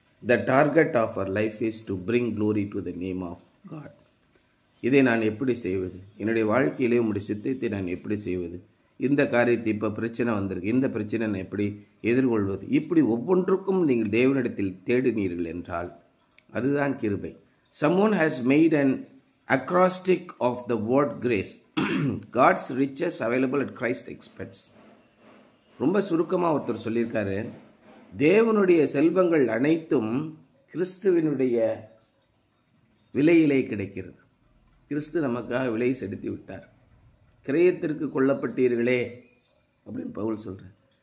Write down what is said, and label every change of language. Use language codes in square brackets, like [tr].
[en] The target of our life is to bring glory to the name of God. [ta] இதை நான் எப்படி செய்வது, என்னுடைய வாழ்க்கையிலே உம்முடைய சித்தத்தை நான் எப்படி செய்வது, இந்த காரியத்தை இப்போ பிரச்சனை வந்திருக்கு, இந்த பிரச்சனை நான் எப்படி எதிர்கொள்வது, இப்படி ஒவ்வொன்றுக்கும் நீங்கள் தேவனிடத்தில் தேடினீர்கள் என்றால் அதுதான் கிருபை. [en] Someone has made an acrostic of the word grace. God's riches available at Christ's expense. [ta] ரொம்ப சுருக்கமாக ஒருத்தர் சொல்லியிருக்காரு, தேவனுடைய செல்வங்கள் அனைத்தும் கிறிஸ்துவினுடைய விலையிலே கிடைக்கிறது. கிறிஸ்து நமக்காக விலை செலுத்தி விட்டார். கிரயத்திற்கு கொல்லப்பட்டீர்களே அப்படின்னு பவுல் சொல்கிறார்.